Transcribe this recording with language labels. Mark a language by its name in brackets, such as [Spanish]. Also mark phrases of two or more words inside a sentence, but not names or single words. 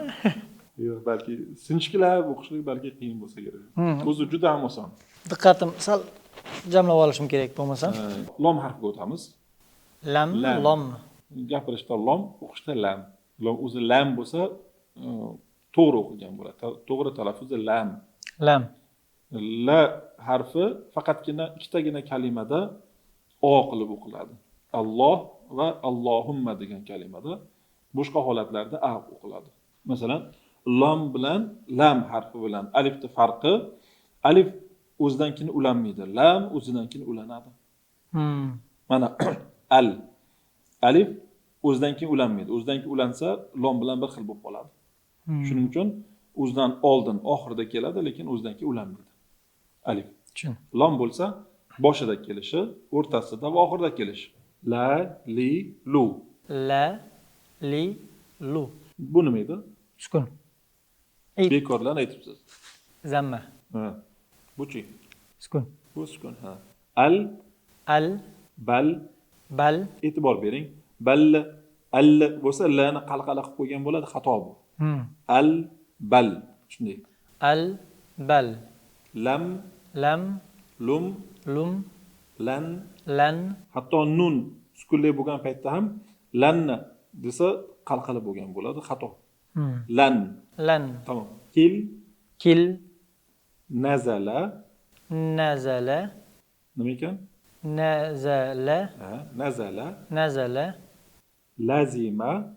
[Uzbek] Yo'q, balki sinchkilab o'qishlik balki qiyin bo'lsa kerak. O'zi juda ham oson. Diqqatim sal jamlab olishim kerak bo'lmasa. Lom harfiga o'tamiz. Lam, lom. Gapirishda lom, o'qishda lam. Lom o'zi lam bo'lsa, to'g'ri o'qilgan bo'ladi. To'g'ri talaffuzi lam. Lam. La harfi faqatgina ikkitagina kalimada o qilib o'qiladi. Alloh va Allohumma degan kalimada, boshqa holatlarda a o'qiladi. Masalan, lom bilan lam harfi bilan alifning farqi, alif o'zidan keyin ulanmaydi, lam o'zidan keyin ulanadi. Mana al. Alif o'zidan keyin ulanmaydi. O'zidan keyin ulansa, lom bilan bir xil bo'lib qoladi. Shuning uchun o'zidan oldin oxirida keladi, lekin o'zidan keyin ulanmaydi. Alif. Lom bo'lsa, boshida kelishi, o'rtasida va oxirida kelishi. La, li, lu. La, li, lu. Bu nima edi? Sukun. Bekordan aytibsiz. Zamma. Bu-chi? Sukun. Bu sukun, ha. Al, bal, bal. E'tibor bering. Bal, al bo'lsa lani qalqala qilib qo'ygan bo'ladi, xato bu. Al, bal. Shunday. Al, bal. Lam, lum, lan. Hatto nun sukunli bo'lgan paytda ham lanni desa qalqala bo'lgan bo'ladi, xato. Lan. Tamam. Kil. Nazala. Nima ekan? [Arabic] Nazala. Lazima.